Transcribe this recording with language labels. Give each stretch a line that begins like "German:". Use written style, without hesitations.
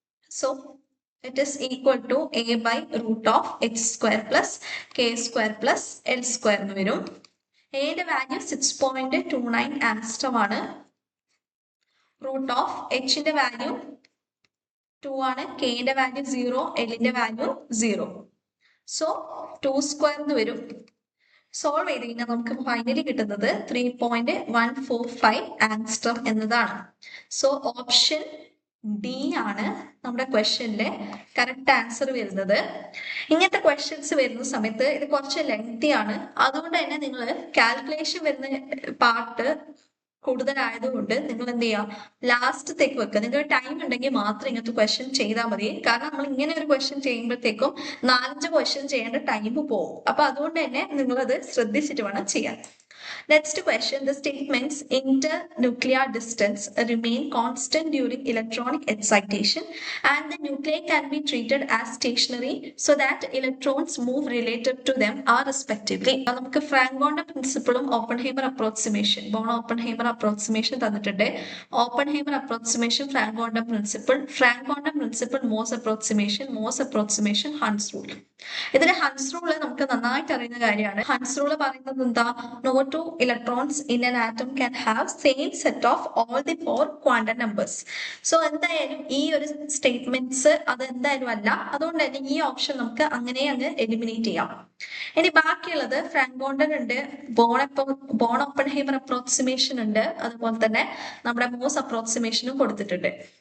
English: so it is equal to a by root of x square plus k square plus l square
Malayalam: എന്ന് വരും. എയുടെ value 6.29 ആൻസ്ട്രം ആണ്. Root of എച്ചിന്റെ value 2 ആണ്, കെയുടെ value 0, എല്ലിന്റെ value 0. So 2 square എന്ന് വരും. സോൾവ് ചെയ്ത് കഴിഞ്ഞാൽ നമുക്ക് ഫൈനലി കിട്ടുന്നത് 3.145 ആൻസ്ട്രം എന്നതാണ്. സോ ഓപ്ഷൻ ഡി ആണ് നമ്മുടെ ക്വസ്റ്റ്യനിലെ കറക്റ്റ് ആൻസർ വരുന്നത്. ഇങ്ങനത്തെ ക്വസ്റ്റ്യൻസ് വരുന്ന സമയത്ത് ഇത് കുറച്ച് ലെങ്തി ആണ്. അതുകൊണ്ട് തന്നെ നിങ്ങൾ കാൽക്കുലേഷൻ വരുന്ന പാർട്ട് കൂടുതലായതുകൊണ്ട് നിങ്ങൾ എന്ത് ചെയ്യുക, ലാസ്റ്റത്തേക്ക് വെക്കുക. നിങ്ങൾക്ക് ടൈം ഉണ്ടെങ്കിൽ മാത്രം ഇങ്ങനത്തെ ക്വസ്റ്റ്യൻ ചെയ്താൽ മതി. കാരണം നമ്മൾ ഇങ്ങനെ ഒരു ക്വസ്റ്റ്യൻ ചെയ്യുമ്പോഴത്തേക്കും 4-5 ക്വസ്റ്റ്യൻ ചെയ്യേണ്ട ടൈം പോകും. അപ്പൊ അതുകൊണ്ട് തന്നെ നിങ്ങളത് ശ്രദ്ധിച്ചിട്ട് വേണം ചെയ്യാൻ.
English: Next question, the statements internuclear distance remain constant during electronic excitation and the nuclei can be treated as stationary so that electrons move related to them are respectively.
Malayalam: നമുക്ക് ഫ്രാങ്കോണ്ട പ്രിൻസിപ്പിളും ഓപ്പൺഹൈമർ അപ്രോക്സിമേഷൻ, ഓപ്പൺഹൈമർ അപ്രോക്സിമേഷൻ തന്നിട്ടുണ്ട്. Oppenheimer approximation, ഫ്രാങ്കോണ്ട principle, MOS approximation, Hund's rule. ഇതിലെ Hund's rule നമുക്ക് നന്നായിട്ട് അറിയുന്ന കാര്യമാണ്. Hund's rule പറയുന്നത് എന്താ,
English: no two electrons in an atom can have same set of all the 4 quantum numbers.
Malayalam: So എന്തായാലും ഈ ഒരു സ്റ്റേറ്റ്മെന്റ്സ് അത് എന്തായാലും അല്ല. അതുകൊണ്ട് തന്നെ ഈ ഓപ്ഷൻ നമുക്ക് അങ്ങനെ അങ്ങ് എലിമിനേറ്റ് ചെയ്യാം. ഇനി ബാക്കിയുള്ളത് ഫ്രാങ്കോണ്ടൻ ഉണ്ട്, ബോൺ ഓപ്പൺഹൈമർ അപ്രോക്സിമേഷൻ ഉണ്ട്, അതുപോലെ തന്നെ നമ്മുടെ മോസ് അപ്രോക്സിമേഷനും കൊടുത്തിട്ടുണ്ട്.